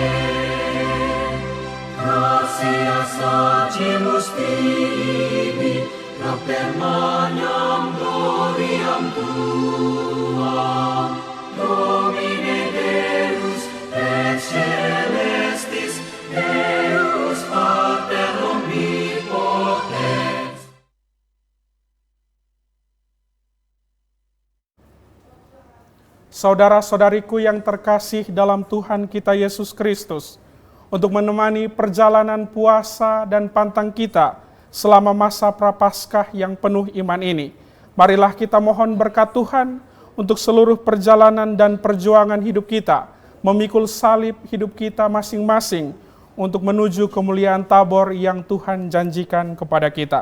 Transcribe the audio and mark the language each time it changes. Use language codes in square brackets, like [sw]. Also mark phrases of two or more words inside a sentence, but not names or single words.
[la] Gratias agimus tibi, per magnam gloriam Tuam, Domine Deus et celestis, Deus Pater omnipotens. [id] Saudara-saudariku yang terkasih dalam Tuhan kita Yesus Kristus, untuk menemani perjalanan puasa dan pantang kita selama masa Prapaskah yang penuh iman ini, marilah kita mohon berkat Tuhan untuk seluruh perjalanan dan perjuangan hidup kita, memikul salib hidup kita masing-masing untuk menuju kemuliaan Tabor yang Tuhan janjikan kepada kita.